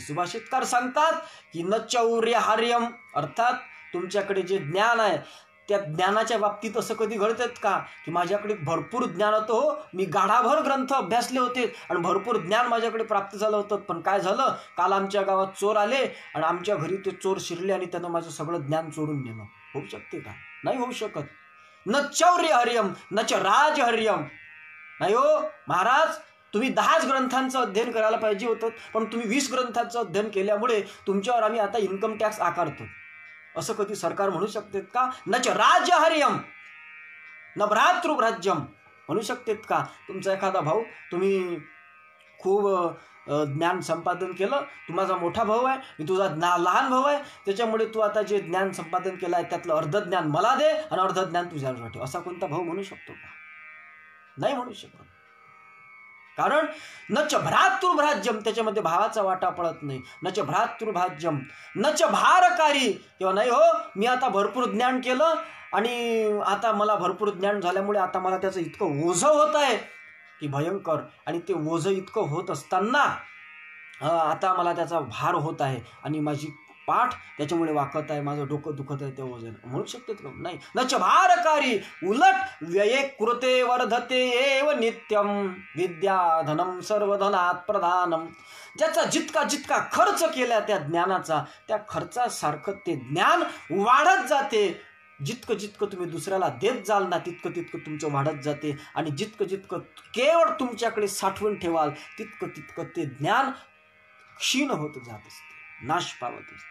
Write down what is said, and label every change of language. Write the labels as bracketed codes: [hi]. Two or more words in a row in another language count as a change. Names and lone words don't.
[mr] सुभाषितकार सांगतात की [sa] न चौर्यहार्यम, [mr] अर्थात तुमच्याकडे जे ज्ञान आहे त्या ज्ञानाच्या बाबतीत असं कधी घडतात का की माझ्याकडे भरपूर ज्ञान होतं, हो मी गाढाभर ग्रंथ अभ्यासले होते आणि भरपूर ज्ञान माझ्याकडे प्राप्त झालं होतं, पण काय झालं? काल आमच्या गावात चोर आले आणि आमच्या घरी ते चोर शिरले आणि त्यानं माझं सगळं ज्ञान चोरून नेलं. होऊ शकते का? नाही होऊ शकत. [sa] न चौर्यहर्यम न च राजहर्यम. [mr] नाही हो महाराज, तुम्ही 10 ग्रंथांचं अध्ययन करायला पाहिजे होतं पण तुम्ही 20 ग्रंथांचं अध्ययन केल्यामुळे तुमच्यावर आम्ही आता इन्कम टॅक्स आकारतो. असं कधी सरकार म्हणू शकते का? [sa] न च राज्यहर्यम न भ्रातृभ्राज्यम. [mr] म्हणू शकतेत का? तुमचा एखादा भाऊ, तुम्ही खूप ज्ञान संपादन केलं, तू माझा मोठा भाऊ आहे, मी तुझा लहान भाऊ आहे, त्याच्यामुळे तू आता जे ज्ञान संपादन केलं आहे त्यातलं अर्ध ज्ञान मला दे आणि अर्ध ज्ञान तुझ्यावर ठेव. असा कोणता भाऊ म्हणू शकतो का? नाही म्हणू शकत. कारण [sa] न च भ्रातृभ्राज्यम, [mr] त्याच्यामध्ये भावाचा वाटा पडत नाही. [sa] न च भ्रातृभाज्यम न च भारकारी. [mr] किंवा नाही हो मी आता भरपूर ज्ञान केलं आणि आता मला भरपूर ज्ञान झाल्यामुळे आता मला त्याचं इतकं ओझं होत आहे की भयंकर. आणि ते ओझं इतकं होत असताना आता मला त्याचा भार होत आहे आणि माझी पाठ त्याच्यामुळे वाकत आहे, माझं डोकं दुखत आहे, ते वजन. म्हणू शकते का? नाही. [sa] न च भारकारी. उलट व्यये कृते वर्धते एव नित्यम विद्याधनम सर्वधनात प्रधानम. [mr] ज्याचा जितका जितका खर्च केला त्या ज्ञानाचा त्या खर्चासारखं ते ज्ञान वाढत जाते. जितकं जितकं तुम्ही दुसऱ्याला देत जाल ना तितकं तितकं तुमचं वाढत जाते. आणि जितकं जितकं केवळ तुमच्याकडे साठवून ठेवाल तितकं तितकं ते ज्ञान क्षीण होत जात असते, नाश पावत असते.